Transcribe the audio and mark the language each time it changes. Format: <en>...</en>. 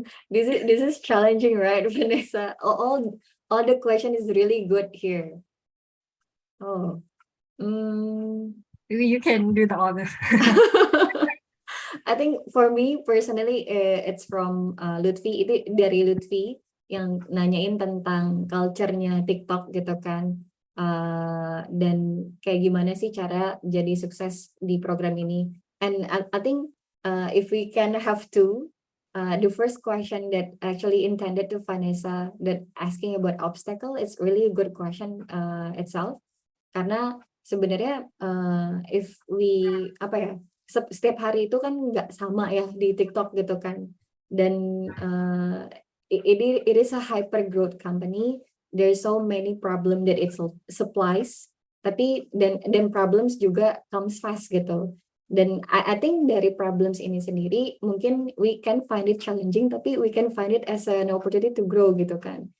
<en>This is challenging, right, Vanessa? All the question is really good here. Oh, Maybe you can do the honors. I think for me personally, it's from Lutfi.</en> <id>Itu dari Lutfi yang nanyain tentang culture-nya TikTok gitu kan. Dan kayak gimana sih cara jadi sukses di program ini.</id> <en>And I think if we can have the first question that actually intended to Vanessa, that asking about obstacle, it's really a good question itself.</en> <id>Karena sebenarnya</id> <en>if we</en> <id>setiap hari itu kan nggak sama ya di TikTok gitu kan.</id> <en>Dan it is a hyper growth company. There's so many problem that it supplies,</en> <id>tapi dan</id> <en>problems juga comes fast gitu. Dan I think</en> <id>dari problems ini sendiri mungkin</id> <en>we can find it challenging, tapi we can find it as an opportunity to grow gitu kan.</en>